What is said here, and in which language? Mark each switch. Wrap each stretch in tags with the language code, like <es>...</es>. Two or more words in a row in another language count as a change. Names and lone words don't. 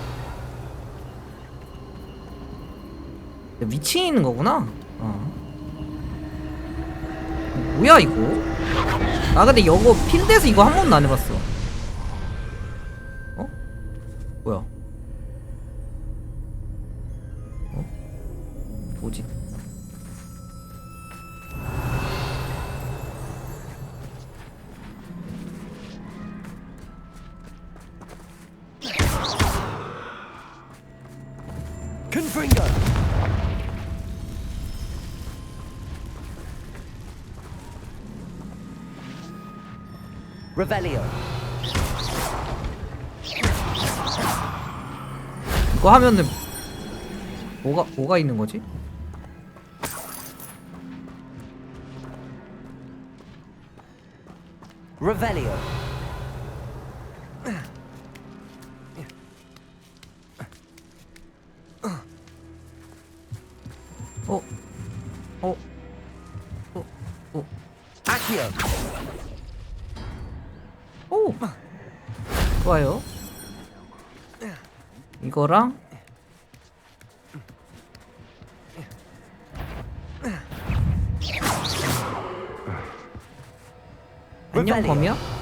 <ko>위치에 있는 거구나. 뭐야 이거? 나 근데 이거 필드에서 이거 한 번도 안 해봤어. 뭐야? 뭐지? Confringo. Revelio. 이거 하면은 뭐가 있는 거지? Revelio. Accio. 오! 좋아요. 이거랑 안녕 범이야?</ko>